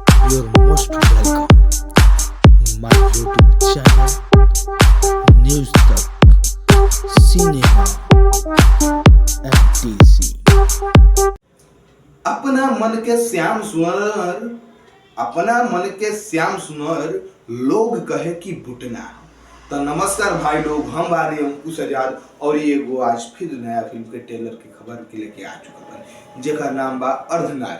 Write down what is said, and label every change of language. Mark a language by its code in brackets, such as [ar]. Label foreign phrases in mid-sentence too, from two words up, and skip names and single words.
[en] you're most welcome. My YouTube channel, News Talk, Cinema, MTC. [bho] अपना मन के श्याम सुनर, अपना मन के श्याम सुनर लोग कहे कि बुटना। तो नमस्कार भाई लोग, हम बानी अंकुश आजाद और ये एगो आज फिर नया फिल्म के ट्रेलर की खबर के लेके आ चुका है जेका नाम बा अर्धनारी।